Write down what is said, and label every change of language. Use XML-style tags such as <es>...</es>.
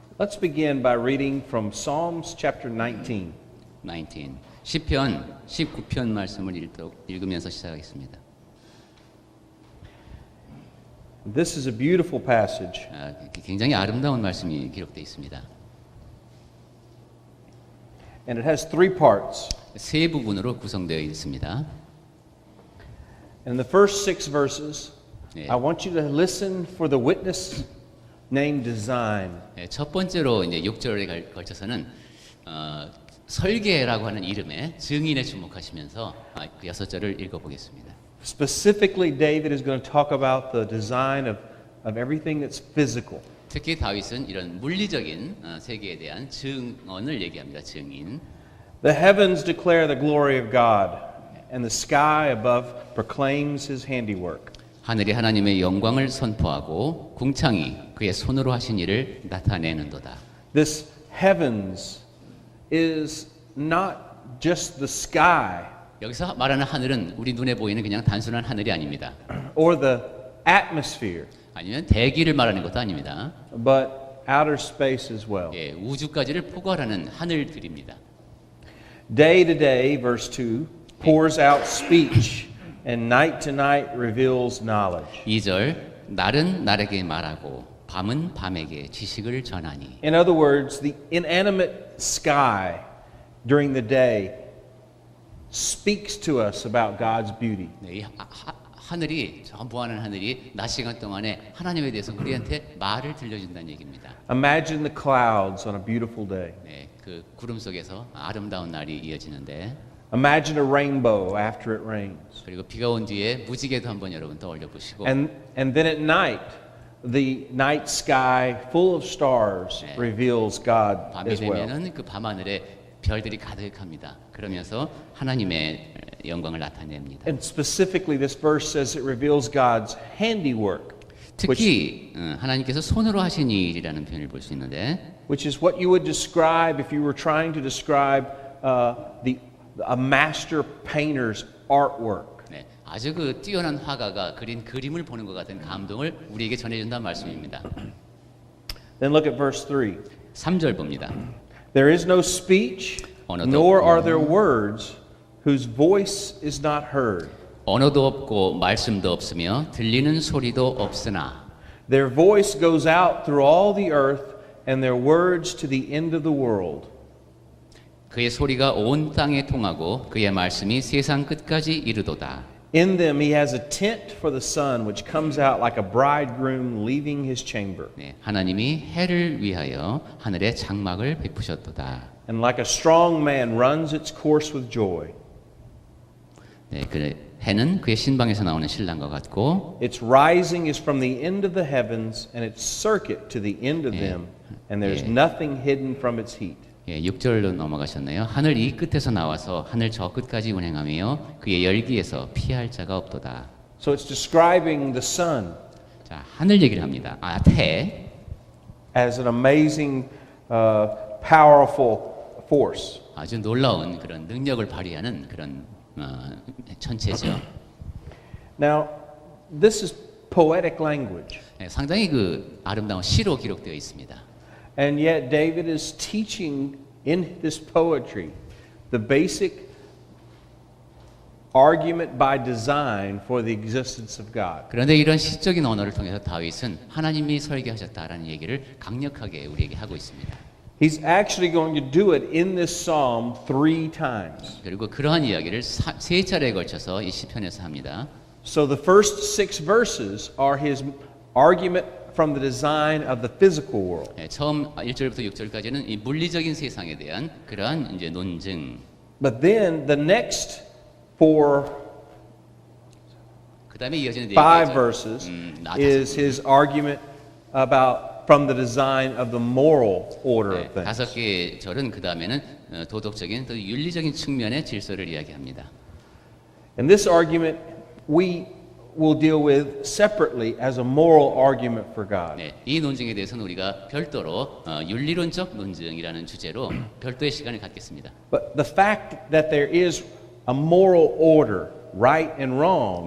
<en>Let's begin by reading from Psalms chapter 19. 19.</en> <ko>시편 19편 말씀을 읽으면서 시작하겠습니다.</ko> <en>This is a beautiful passage.</en> <ko>굉장히 아름다운 말씀이 기록되어 있습니다.</ko> <en>And it has three parts.</en> <ko>세 부분으로 구성되어 있습니다.</ko> <en>In the first 6 verses,</en> <ko>네.</ko> <en>I want you to listen for the witness named design.</en> <ko>네, 첫 번째로 이제 6절에 걸쳐서는 설계라고 하는 이름의 증인에 주목하시면서 그 6절을 읽어보겠습니다.</ko> <en>Specifically, David is going to talk about the design of everything that's physical.</en> <ko>특히 다윗은 이런 물리적인 세계에 대한 증언을 얘기합니다. 증인.</ko> <en>The heavens declare the glory of God, and the sky above proclaims His handiwork.</en> <ko>하늘이 하나님의 영광을 선포하고 궁창이 그의 손으로 하신 일을 나타내는도다.</ko> <en>This heavens is not just the sky</en> <ko>여기서 말하는 하늘은 우리 눈에 보이는 그냥 단순한 하늘이 아닙니다.</ko> <en>or the atmosphere,</en> <ko>아니면 대기를 말하는 것도 아닙니다.</ko> <en>but outer space as well.</en> <ko>예, 우주까지를 포괄하는 하늘들입니다.</ko> <en>Day to day, verse 2, pours out speech, and night to night reveals knowledge.</en> <ko>2절 날은 날에게 말하고 밤은 밤에게 지식을 전하니.</ko> <en>In other words, the inanimate sky during the day speaks to us about God's beauty.</en> <ko>네, 이 하늘이 저 보하는 하늘이 낮 시간 동안에 하나님에 대해서 우리한테 말을 들려준다는 얘기입니다.</ko> <en>Imagine the clouds on a beautiful day.</en> <ko>네, 그 구름 속에서 아름다운 날이 이어지는데.</ko> <en>Imagine a rainbow after it rains.</en> <ko>그리고 비가 온 뒤에 무지개도 한번 여러분 떠올려 보시고.</ko> <en>And then at night, the night sky full of stars reveals God</en> <ko>밤이</ko> <en>as well.</en> <ko>되면은 그 밤하늘에 별들이 가득합니다. 그러면서 하나님의 영광을 나타냅니다.</ko> <en>And specifically, this verse says it reveals God's handiwork,</en> <ko>특히 하나님께서 손으로 하신 일이라는 표현을 볼 수 있는데,</ko> <en>which is what you would describe if you were trying to describe a master painter's artwork.</en> <ko>네, 아주 그 뛰어난 화가가 그린 그림을 보는 것 같은 감동을 우리에게 전해준다는 말씀입니다.</ko> <en>Then look at verse 3.</en> <ko>3절 봅니다.</ko> <en>There is no speech, nor are there words, whose voice is not heard.</en> <ko>언어도 없고 말씀도 없으며 들리는 소리도 없으나</ko> <en>Their voice goes out through all the earth, and their words to the end of the world.</en> <ko>그의 소리가 온 땅에 통하고 그의 말씀이 세상 끝까지 이르도다.</ko> <en>In them he has a tent for the sun, which comes out like a bridegroom leaving his chamber.</en> <ko>네, 하나님이 해를 위하여 하늘에 장막을 베푸셨도다.</ko> <en>And like a strong man runs its course with joy.</en> <ko>네, 그 해는 그의 신방에서 나오는 신랑과 같고</ko> <en>Its rising is from the end of the heavens, and its circuit to the end of them, and there's nothing hidden from its heat.</en> <ko>예, 6절로 넘어가셨네요. 하늘 이 끝에서 나와서 하늘 저 끝까지 운행하며 그의 열기에서 피할 자가 없도다.</ko> <en>So it's describing the sun</en> <ko>자, 하늘 얘기를 합니다. 해</ko> <en>as an amazing, powerful force.</en> <ko>아주 놀라운 그런 능력을 발휘하는 그런 천체죠.</ko> <en>Now, this is poetic language.</en> <ko>네, 상당히 그 아름다운 시로 기록되어 있습니다.</ko> <en>And yet David is teaching in this poetry the basic argument by design for the existence of God.</en> <ko>그런데 이런 시적인 언어를 통해서 다윗은 하나님이 설계하셨다라는 얘기를 강력하게 우리에게 하고 있습니다.</ko> <en>He's actually going to do it in this psalm 3 times.</en> <ko>그리고 그러한 이야기를 세 차례에 걸쳐서 이 시편에서 합니다.</ko> <en>So the first 6 verses are his argument from the design of the physical world.</en> <ko>네, 처음 1절부터 6절까지는 이 물리적인 세상에 대한 그러한 이제 논증.</ko> <en>But then the next 4,</en> <ko>그다음에 이어지는</ko> <en>5 verses is his argument about from the design of the moral order of things.</en> <ko>다섯 개의 절은 그다음에는 도덕적인 또 윤리적인 측면의 질서를 이야기합니다.</ko> <en>And this argument we will deal with separately as a moral argument for God.</en> <ko>네, 이 논증에 대해서는 우리가 별도로 윤리론적 논증이라는 주제로 별도의 시간을 갖겠습니다.</ko> <en>But the fact that there is a moral order, right and wrong,</en>